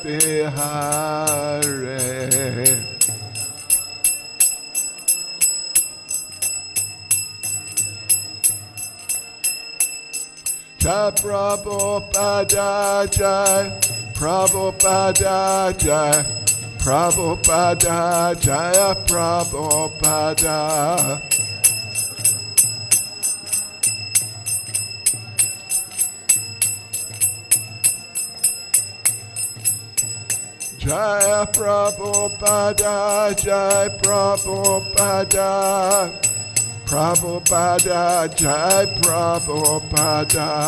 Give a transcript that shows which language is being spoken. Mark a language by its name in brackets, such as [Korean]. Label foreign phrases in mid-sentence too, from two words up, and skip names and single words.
[Sanskrit] Bihare Jai Prabhupada Jai Prabhupada Jai Prabhupada Jaya Prabhupada Jai Prabhupada Jai Prabhupada Prabhupada Jai Prabhupada